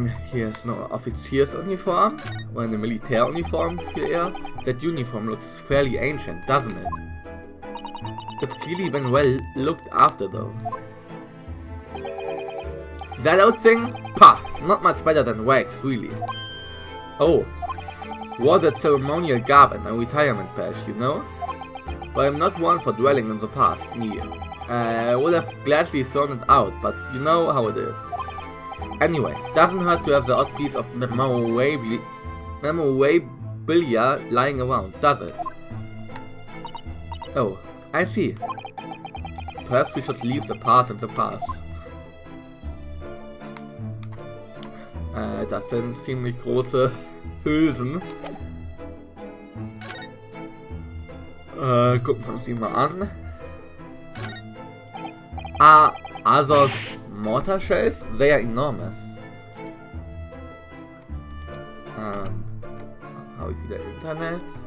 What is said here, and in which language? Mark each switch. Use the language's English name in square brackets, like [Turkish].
[German] Hier ist eine Offiziersuniform. Oder eine Militäruniform viel eher. [English] That uniform looks fairly ancient, doesn't it? It's clearly been well looked after though. That old thing? Pah! Not much better than wax, really. Oh. Wore that ceremonial garb and my retirement badge, you know? But I'm not one for dwelling on the past, me. I would have gladly thrown it out, but you know how it is. Anyway, doesn't hurt to have the odd piece of memorabilia lying around, does it? Oh, I see. Perhaps we should leave the past in the past. [German] Das sind ziemlich große Hülsen. Gucken wir uns die mal an. [English] Are those mortar shells? They are enormous. [German] Habe ich wieder Internet?